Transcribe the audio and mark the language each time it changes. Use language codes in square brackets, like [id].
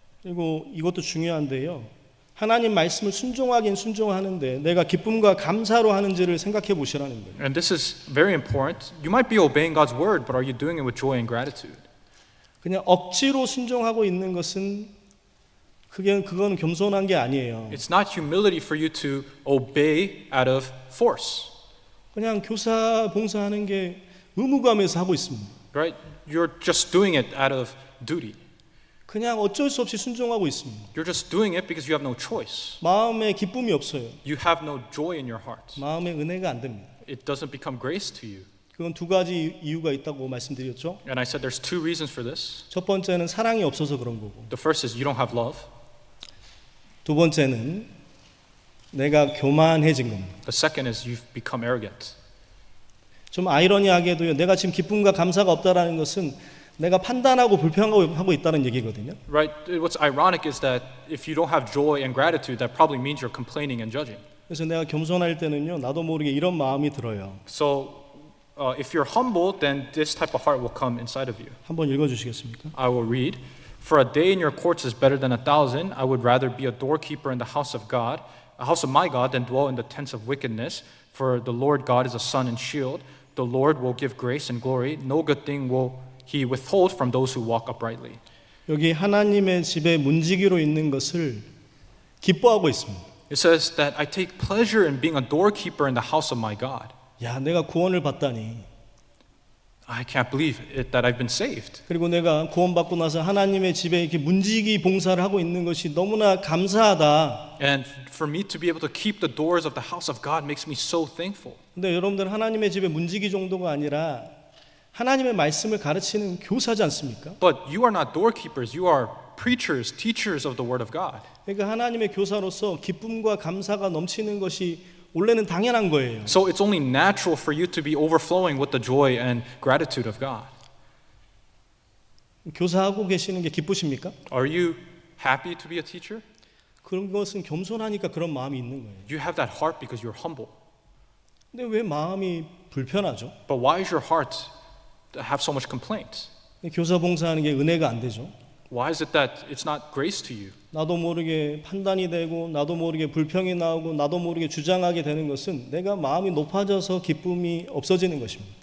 [ko] 그리고 이것도 중요한데요. 하나님 말씀을 순종하긴 순종하는데 내가 기쁨과 감사로 하는지를 생각해 보시라는 거예요. [en] And this is very important. You might be obeying God's word, but are you doing it with joy and gratitude? [ko] 그냥 억지로 순종하고 있는 것은 그건 겸손한 게 아니에요. [en] It's not humility for you to obey out of force, [ko] 그냥 교사 봉사하는 게 의무감에서 하고 있습니다. [en] right? You're just doing it out of duty. [ko] 그냥 어쩔 수 없이 순종하고 있습니다. [en] You're just doing it because you have no choice. [ko] 마음에 기쁨이 없어요. [en] You have no joy in your heart. [ko] 마음에 은혜가 안 됩니다. [en] It doesn't become grace to you. [ko] 그건 두 가지 이유가 있다고 말씀드렸죠. [en] And I said there's two reasons for this. [ko] 첫 번째는 사랑이 없어서 그런 거고, [en] The first is you don't have love. [ko] 두 번째는 내가 교만해진 겁니다. [en] The second is you've become arrogant. [ko] 좀 아이러니하게도요. 내가 지금 기쁨과 감사가 없다라는 것은 내가 판단하고 불평하고 있다는 얘기거든요. [en] Right? What's ironic is that if you don't have joy and gratitude, that probably means you're complaining and judging. [ko] 그래서 내가 겸손할 때는요. 나도 모르게 이런 마음이 들어요. [en] So if you're humble, then this type of heart will come inside of you. [ko] 한번 읽어주시겠습니까? [en] I will read. For a day in your courts is better than 1,000. I would rather be a doorkeeper in the house of God, a house of my God, than dwell in the tents of wickedness. For the Lord God is a sun and shield. The Lord will give grace and glory. No good thing will He withhold from those who walk uprightly. [ko] 여기 하나님의 집에 문지기로 있는 것을 기뻐하고 있습니다. [en] It says that I take pleasure in being a doorkeeper in the house of my God. [ko] 야, 내가 구원을 받다니. [en] I can't believe it that I've been saved. [ko] 그리고 내가 구원받고 나서 하나님의 집에 이렇게 문지기 봉사를 하고 있는 것이 너무나 감사하다. [en] And for me to be able to keep the doors of the house of God makes me so thankful. [ko] 근데 여러분들 하나님의 집에 문지기 정도가 아니라 하나님의 말씀을 가르치는 교사지 않습니까? [en] But you are not doorkeepers, you are preachers, teachers of the word of God. [ko] 그러니까 하나님의 교사로서 기쁨과 감사가 넘치는 것이 원래는 당연한 거예요. [en] So it's only natural for you to be overflowing with the joy and gratitude of God. [ko] 교사하고 계시는 게 기쁘십니까? [en] Are you happy to be a teacher? [ko] 그런 것은 겸손하니까 그런 마음이 있는 거예요. [en] You have that heart because you're humble. [ko] 근데 왜 마음이 불편하죠? [en] But why is your heart have so much complaint? [ko] 교사 봉사하는 게 은혜가 안 되죠. [en] Why is it that it's not grace to you? [ko] 나도 모르게 판단이 되고 나도 모르게 불평이 나오고 나도 모르게 주장하게 되는 것은 내가 마음이 높아져서 기쁨이 없어지는 것입니다.